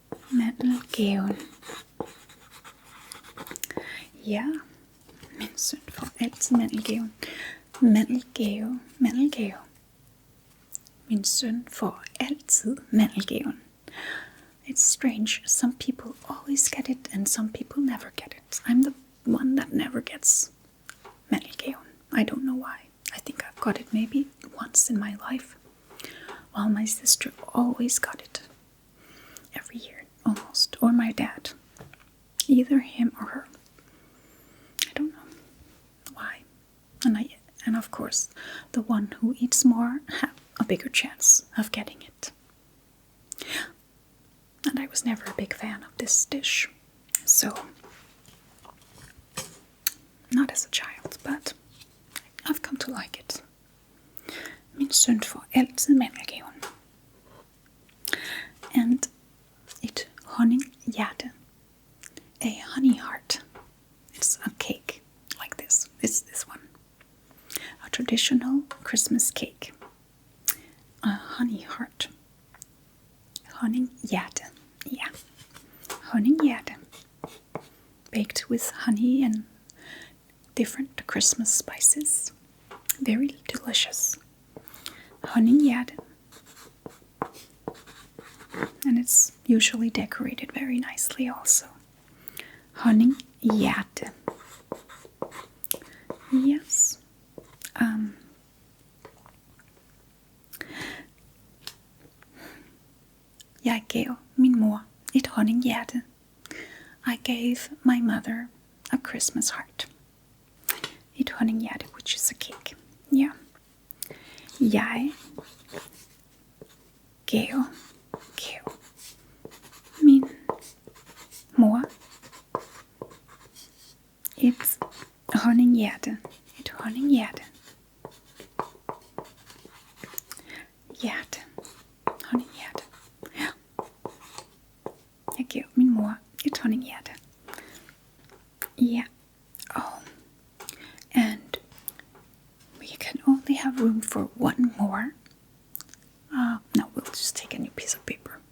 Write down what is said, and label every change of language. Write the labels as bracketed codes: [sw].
[da] Mandelgaven. Ja, min søn får altid mandelgaven. Mandelgave. Min søn får altid mandelgaven. [en] It's strange. Some people always get it and some people never get it. I'm the one that never gets I don't know why. I think I've got it maybe once in my life, while my sister always got it every year, almost, or my dad. Either him or her. I don't know why. And of course, the one who eats more have a bigger chance of getting it. And I was never a big fan of this dish. So, not as a child, but I've come to like it. [da] Min søn får altid mandelgaven. [en] And et honninghjerte, a honey heart. It's a cake like this. It's this one. A traditional Christmas cake. A honey heart. Honninghjerte. Yeah. Honninghjerte. Baked with honey and different Christmas spices. Very delicious. Honninghjerte. And it's usually decorated very nicely also. Honninghjerte. Yes. [da] Jeg gav min mor et honninghjerte. [en] I gave my mother a Christmas heart. Et honninghjerte, which is a cake. Yeah. [da] Jeg gav min mor et honninghjerte. Et honninghjerte. Hjerte. Honninghjerte. Ja. Jeg gav min mor et honninghjerte. [en] Yeah. Oh. And we can only have room for one more. No, we'll just take a new piece of paper.